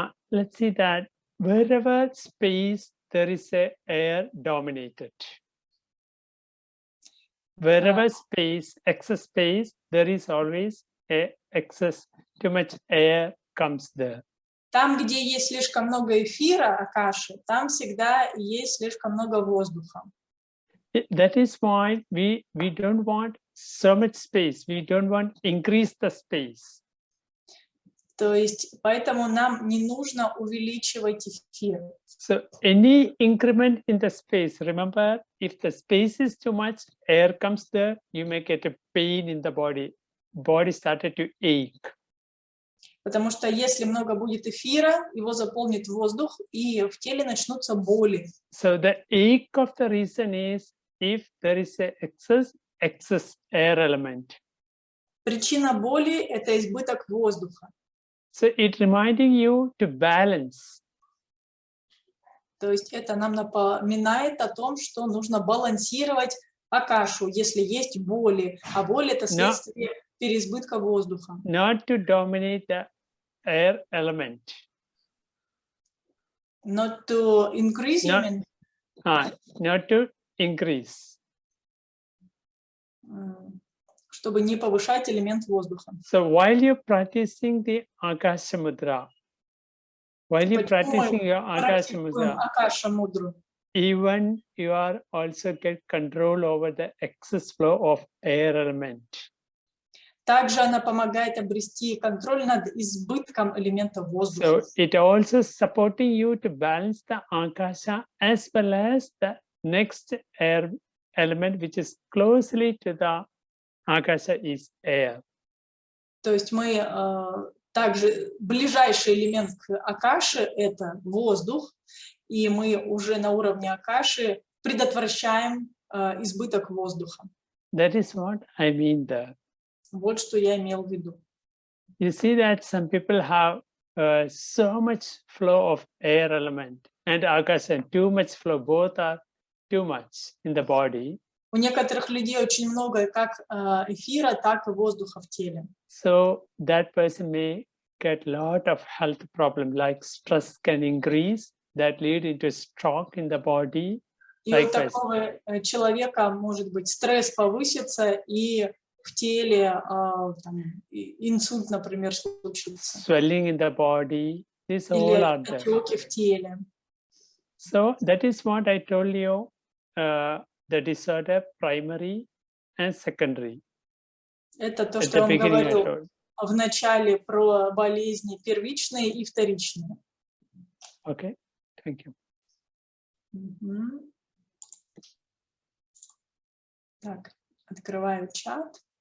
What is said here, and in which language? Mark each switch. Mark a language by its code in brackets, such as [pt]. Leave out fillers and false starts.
[en] Let's see that wherever space there is a air dominated. Wherever space, excess space, there is always a excess. Too much air comes there. [ru] Там, где есть слишком много эфира, Акаши, там всегда есть слишком много воздуха. [en] That is why we don't want so much space. We don't want increase the space. [ru] То есть, поэтому нам не нужно увеличивать эфир. [en] So any increment in the space, remember, if the space is too much, air comes there, you may get a pain in the body. Body started to ache. [ru] Потому что если много будет эфира, его заполнит воздух, и в теле начнутся боли. [en] So the ache of the reason is if there is a excess air element. [ru] Причина боли – это избыток воздуха. [en] So it reminding you to balance. [ru] То есть это нам напоминает о том, что нужно балансировать акашу, если есть боли. А боль – это следствие переизбытка воздуха. [en] Not to dominate the air element. Not to increase element. Not to increase. [ru] Чтобы не повышать элемент воздуха. [en] So while you're practicing the Akasha Mudra, while you're practicing your Akasha Mudra, even you are also get control over the excess flow of air element. [ru] Также она помогает обрести контроль над избытком элемента воздуха. [en] So it also supporting you to balance the Akasha as well as the next air element, which is closely to the Akasha is air. [ru] То есть мы также ближайший элемент к Акаше – это воздух, и мы уже на уровне Акаши предотвращаем избыток воздуха. [en] That is what I mean there. [ru] Вот что я имел в виду. [en] You see that some people have so much flow of air element and Akasha, and too much flow, both are too much in the body. [ru] У некоторых людей очень много как эфира, так и воздуха в теле. [en] So that person may get a lot of health problems, like stress can increase, that lead into stroke in the body. [ru] И у такого человека может быть стресс повысится, и в теле инсульт, например, случится. [en] Swelling in the body, this all are there. [ru] Или отеки в теле. [en] So that is what I told you. The disorder primary and secondary. [ru] Это то, что я вам говорил в начале про болезни первичные и вторичные. [en] Okay, thank you. [ru] Так, открываю чат.